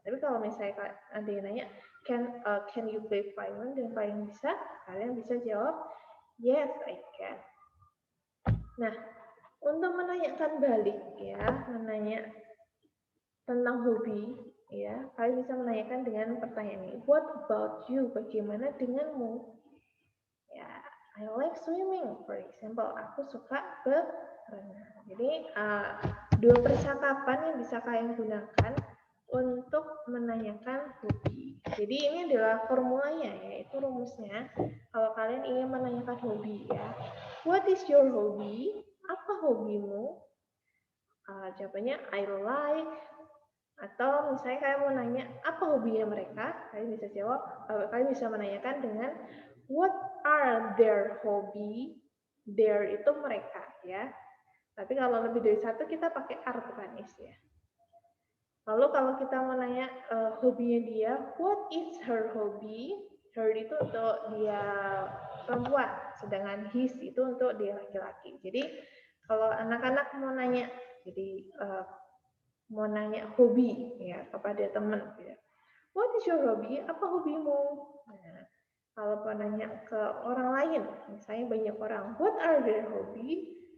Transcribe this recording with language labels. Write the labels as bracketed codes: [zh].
[id] Tapi kalau misalnya ada yang nanya, [en] can you play violin? [id] Dan kalian bisa, kalian bisa jawab, [en] yes, I can. [id] Nah, untuk menanyakan balik ya, menanya tentang hobi, ya, kalian bisa menanyakan dengan pertanyaan ini. [en] What about you? [id] Bagaimana denganmu? [en] Ya, I like swimming, for example. [id] Aku suka berenang. Jadi dua percakapan yang bisa kalian gunakan untuk menanyakan hobi. Jadi ini adalah formulanya, yaitu rumusnya. Kalau kalian ingin menanyakan hobi ya, [en] what is your hobby? [id] Apa hobimu? Jawabannya [en] I like. [id] Atau misalnya kalian mau nanya apa hobinya mereka, kalian bisa jawab, kalian bisa menanyakan dengan [en] what are their hobby? [id] Their itu mereka ya. Tapi kalau lebih dari satu kita pakai are bukan is ya. Lalu kalau kita mau nanya hobinya dia, [en] what is her hobby? [id] Her itu untuk dia perempuan, sedangkan his itu untuk dia laki-laki. Jadi kalau anak-anak mau nanya, jadi mau nanya hobi ya kepada teman ya. [en] What is your hobby? [id] Apa hobimu? Nah, kalau mau nanya ke orang lain, misalnya banyak orang, [en] what are their hobby?